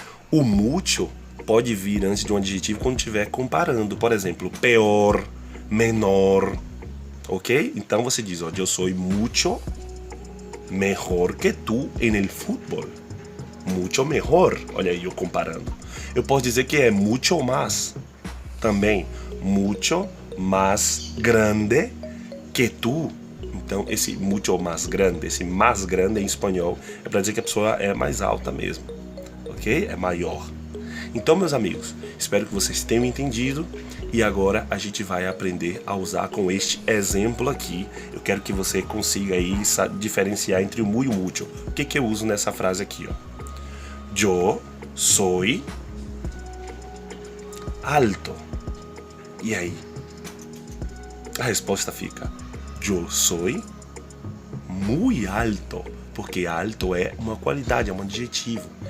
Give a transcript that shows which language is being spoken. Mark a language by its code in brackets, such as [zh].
[pt] O mucho pode vir antes de um adjetivo quando estiver comparando. Por exemplo, peor, menor. Ok? Então você diz, ó, eu sou [es] mucho mejor que tu en el fútbol. [pt] Mucho mejor. Olha aí eu comparando. Eu posso dizer que é mucho más. Também, [es] mucho más grande que tu. [pt] Então, esse mucho más grande, esse más grande em espanhol, é para dizer que a pessoa é mais alta mesmo. Ok? É maior. Então, meus amigos, espero que vocês tenham entendido e agora a gente vai aprender a usar com este exemplo aqui. Eu quero que você consiga aí diferenciar entre o muy e o mucho. O que eu uso nessa frase aqui, ó? [es] Yo soy alto. [pt] E aí? A resposta fica: [es] yo soy muy alto. [pt] Porque alto é uma qualidade, é um adjetivo.